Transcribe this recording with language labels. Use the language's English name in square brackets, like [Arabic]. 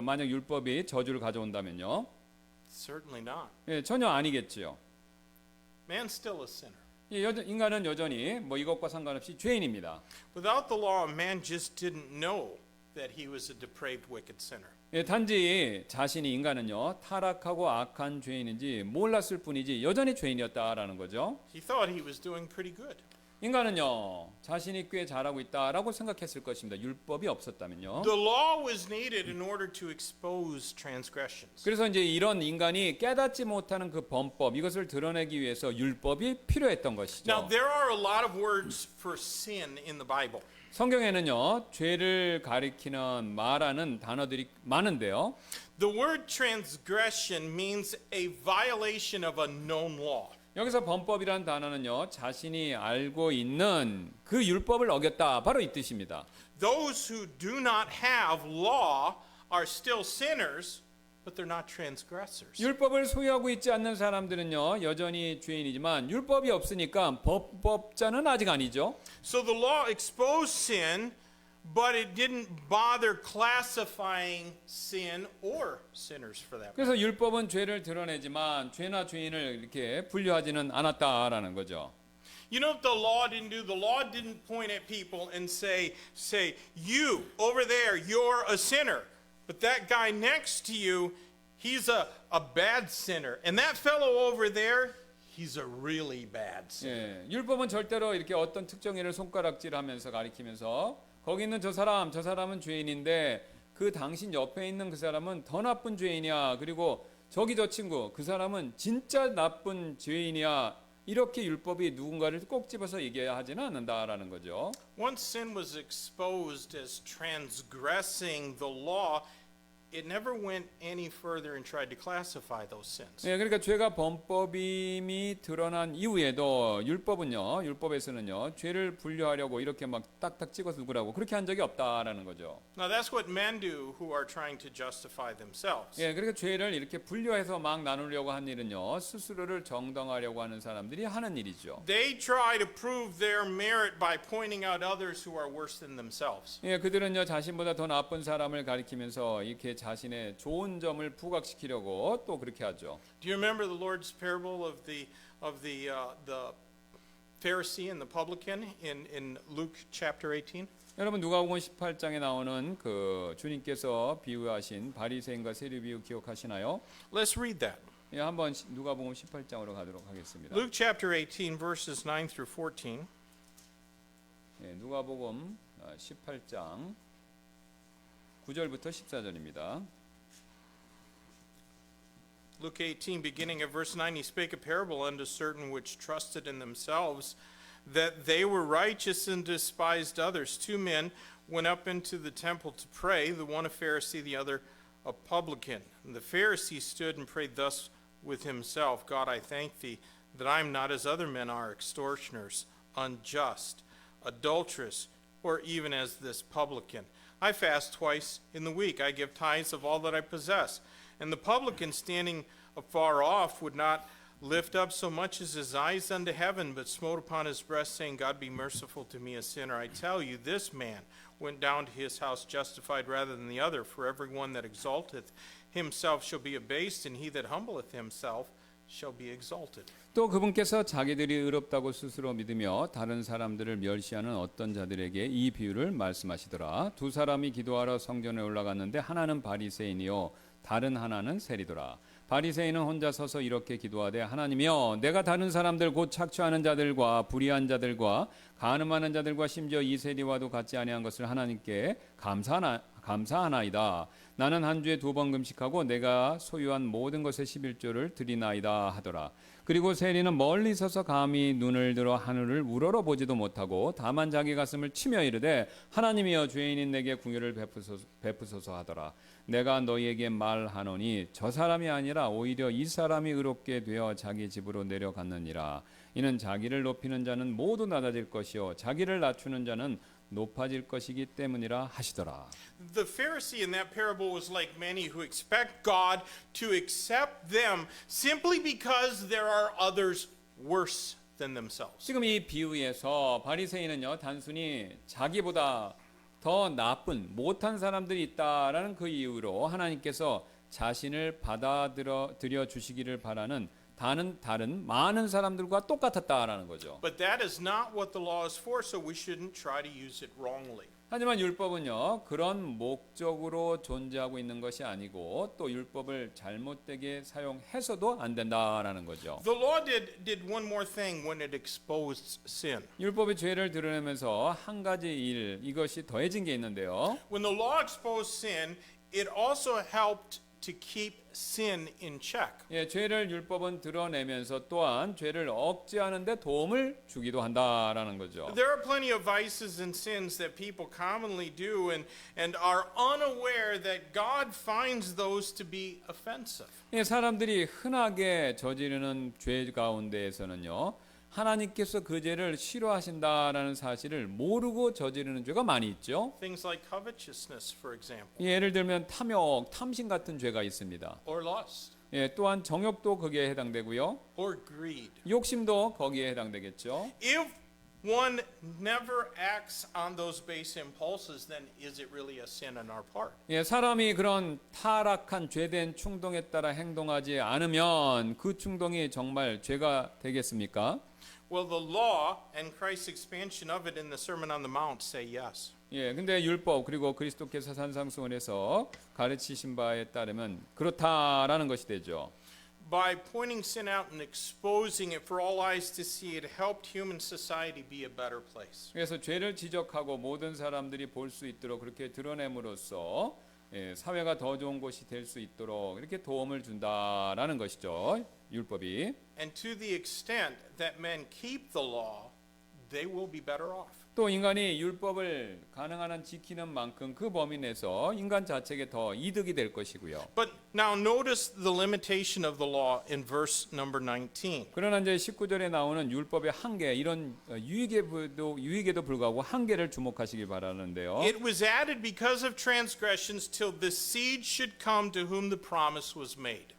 [Korean] 만약 율법이 저주를 가져온다면요. [English] Certainly not. [Korean] 예, 전혀 아니겠지요. [English] Man's still a sinner. [Korean] 예, 인간은 여전히 뭐 이것과 상관없이 죄인입니다. [English] Without the law, man just didn't know that he was a depraved, wicked sinner. [Korean] 예, 단지 자신이 인간은요 타락하고 악한 죄인인지 몰랐을 뿐이지 여전히 죄인이었다라는 거죠. [English] He thought he was doing pretty good. [Korean] 인간은요 자신이 꽤 잘하고 있다라고 생각했을 것입니다. 율법이 없었다면요. [English] The law was needed in order to expose transgressions. [Korean] 그래서 이제 이런 인간이 깨닫지 못하는 그 범법 이것을 드러내기 위해서 율법이 필요했던 것이죠. [English] Now, there are a lot of words for sin in the Bible. [Korean] 성경에는요 죄를 가리키는 말하는 단어들이 많은데요. [English] The word transgression means a violation of a known law. [Korean] 여기서 범법이라는 단어는요 자신이 알고 있는 그 율법을 어겼다 바로 이 뜻입니다. [English] Those who do not have law are still sinners, but they're not transgressors. [Korean] 율법을 소유하고 있지 않는 사람들은요 여전히 죄인이지만 율법이 없으니까 범법자는 아직 아니죠. [English] So the law exposed sin, but it didn't bother classifying sin or sinners for that. [Korean] 그래서 율법은 죄를 드러내지만 죄나 죄인을 이렇게 분류하지는 않았다라는 거죠. [English] You know what the law didn't do? The law didn't point at people and say, you over there, you're a sinner. But that guy next to you, he's a bad sinner. And that fellow over there, he's a really bad sinner. [Korean] 예, 율법은 절대로 이렇게 어떤 특정인을 손가락질하면서 가리키면서 거기 있는 저 사람은 죄인인데 그 당신 옆에 있는 그 사람은 더 나쁜 죄인이야. 그리고 저기 저 친구 그 사람은 진짜 나쁜 죄인이야. 이렇게 율법이 누군가를 꼭 집어서 얘기하지는 않는다라는 거죠. [English] Once sin was exposed as transgressing the law, it never went any further and tried to classify those sins. [Korean] 예, 그러니까 죄가 범법임이 드러난 이후에도 율법에서는요, 죄를 분류하려고 이렇게 막 딱딱 찍어서 누구라고 그렇게 한 적이 없다라는 거죠. [English] Now that's what men do who are trying to justify themselves. [Korean] 예, 그러니까 죄를 이렇게 분류해서 막 나누려고 한 일은요, 스스로를 정당하려고 하는 사람들이 하는 일이죠. [English] They try to prove their merit by pointing out others who are worse than themselves. [Korean] 예, 그들은요, 자신보다 더 나쁜 사람을 가리키면서 이렇게 자신의 좋은 점을 부각시키려고 또 그렇게 하죠. [English] Do you remember the Lord's parable of the Pharisee and the publican in Luke chapter 18? [Korean] 여러분 누가복음 18장에 나오는 그 주님께서 비유하신 바리새인과 세리 비유 기억하시나요? [English] Let's read that. [Korean] 예, 한번 누가복음 18장으로 가도록 하겠습니다. [English] Luke chapter 18 verses 9 through 14. [Korean] 예, 누가복음 18장 9절부터 14절입니다. [English] Luke 18, beginning at verse 9, he spake a parable unto certain which trusted in themselves that they were righteous and despised others. Two men went up into the temple to pray, the one a Pharisee, the other a publican. And the Pharisee stood and prayed thus with himself, God, I thank thee that I am not as other men are, extortioners, unjust, adulterous, or even as this publican. I fast twice in the week. I give tithes of all that I possess. And the publican, standing afar off, would not lift up so much as his eyes unto heaven, but smote upon his breast, saying, God be merciful to me, a sinner. I tell you, this man went down to his house justified rather than the other. For every one that exalteth himself shall be abased, and he that humbleth himself shall be exalted. [Korean] 또 그분께서 자기들이 의롭다고 스스로 믿으며 다른 사람들을 멸시하는 어떤 자들에게 이 비유를 말씀하시더라. 두 사람이 기도하러 성전에 올라갔는데 하나는 바리새인이요 다른 하나는 세리더라. 바리새인은 혼자 서서 이렇게 기도하되 하나님이여 내가 다른 사람들 곧 착취하는 자들과 불의한 자들과 간음하는 자들과 심지어 이 세리와도 같지 아니한 것을 하나님께 감사하나이다. 나는 한 주에 2번 금식하고 내가 소유한 모든 것의 11조를 드리나이다 하더라. 그리고 세리는 멀리 서서 감히 눈을 들어 하늘을 우러러 보지도 못하고 다만 자기 가슴을 치며 이르되 하나님이여 죄인인 내게 궁유를 베푸소서 하더라. 내가 너희에게 말하노니 저 사람이 아니라 오히려 이 사람이 의롭게 되어 자기 집으로 내려갔느니라. 이는 자기를 높이는 자는 모두 낮아질 것이요 자기를 낮추는 자는 높아질 것이기 때문이라 하시더라. [English] The Pharisee in that parable was like many who expect God to accept them simply because there are others worse than themselves. [Korean] 지금 이 비유에서 바리새인은요 단순히 자기보다 더 나쁜 못한 사람들이 있다라는 그 이유로 하나님께서 자신을 받아들여 주시기를 바라는 다른 많은 사람들과 똑같았다라는 거죠. [English] But that is not what the law is for, so we shouldn't try to use it wrongly. [Korean] 하지만 율법은요 그런 목적으로 존재하고 있는 것이 아니고 또 율법을 잘못되게 사용해서도 안 된다라는 거죠. [English] The law did one more thing when it exposed sin. [Korean] 율법이 죄를 드러내면서 한 가지 이것이 더해진 게 있는데요. [English] When the law exposed sin, it also helped to keep sin in check. [Korean] 예, 죄를 율법은 드러내면서 또한 죄를 억제하는데 도움을 주기도 한다라는 거죠. [English] There are plenty of vices and sins that people commonly do and are unaware that God finds those to be offensive. [Korean] 예, 사람들이 흔하게 저지르는 죄 가운데에서는요. 하나님께서 그 죄를 싫어하신다라는 사실을 모르고 저지르는 죄가 많이 있죠. [English] Things like covetousness, for example, [Korean] 예를 들면 탐욕, 탐심 같은 죄가 있습니다. [English] or lust, [Korean] 예, 또한 정욕도 거기에 해당되고요. [English] or greed. [Korean] 욕심도 거기에 해당되겠죠. [English] If one never acts on those base impulses, then is it really a sin on our part? [Korean] 예, 사람이 그런 타락한 죄된 충동에 따라 행동하지 않으면 그 충동이 정말 죄가 되겠습니까? [English] Well, the law and Christ's expansion of it in the Sermon on the Mount say yes. [Korean] 예, 근데 율법 그리고 그리스도께서 산상수훈에서 가르치신 바에 따르면 그렇다라는 것이 되죠. [English] By pointing sin out and exposing it for all eyes to see, it helped human society be a better place. [Korean] 그래서 죄를 지적하고 모든 사람들이 볼 수 있도록 그렇게 드러냄으로써 예, 사회가 더 좋은 곳이 될 수 있도록 이렇게 도움을 준다라는 것이죠. 율법이. [English] And to the extent that men keep the law, they will be better off. [Korean] 또 인간이 율법을 가능한 한 지키는 만큼 그 범위 내에서 인간 자체에게 더 이득이 될 것이고요. [English] But now notice the limitation of the law in verse number 19. [Korean] 그러나 이제 19절에 나오는 율법의 한계, 이런 유익에도 불구하고 한계를 주목하시기 바라는데요. [English] It was added because of transgressions till the seed should come to whom the promise was made.